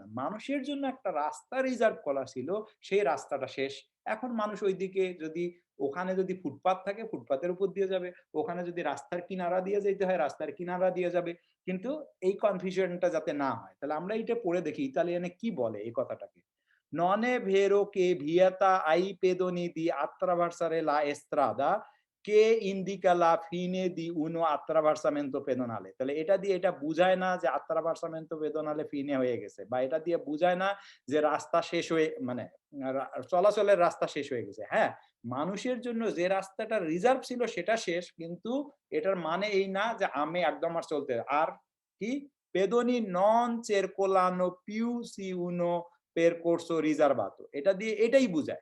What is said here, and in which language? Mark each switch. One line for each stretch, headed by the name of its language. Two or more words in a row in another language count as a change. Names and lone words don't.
Bangla: মানুষের জন্য একটা রাস্তা রিজার্ভ করা ছিল, সেই রাস্তাটা শেষ। এখন মানুষ ওইদিকে যদি ওখানে যদি ফুটপাত থাকে ফুটপাতের উপর দিয়ে যাবে, ওখানে যদি রাস্তার কিনারা দিয়ে যেতে হয় রাস্তার কিনারা দিয়ে যাবে। কিন্তু এই কনফিউশনটা যাতে না হয় তাহলে আমরা এটা পড়ে দেখি ইতালিয়ানে কি বলে এই কথাটাকে।
Italian: Non è vero che vieta ai pedoni di attraversare la strada che indica la fine di uno attraversamento pedonale
Bangla: তাহলে এটা দিয়ে এটা বুঝায় না যে
Italian: attraversamento pedonale
Bangla: ফিনে হয়ে গেছে বা এটা দিয়ে বুঝায় না যে রাস্তা শেষ হয়ে মানে চলাচলের রাস্তা শেষ হয়ে গেছে। হ্যাঁ, মানুষের জন্য যে রাস্তাটা রিজার্ভ ছিল সেটা শেষ, কিন্তু এটার মানে এই না যে আমি একদম আর চলতে আর কি
Italian: pedoni non circolano più su uno percorso riservato
Bangla: এটা দিয়ে এটাই বুঝায়।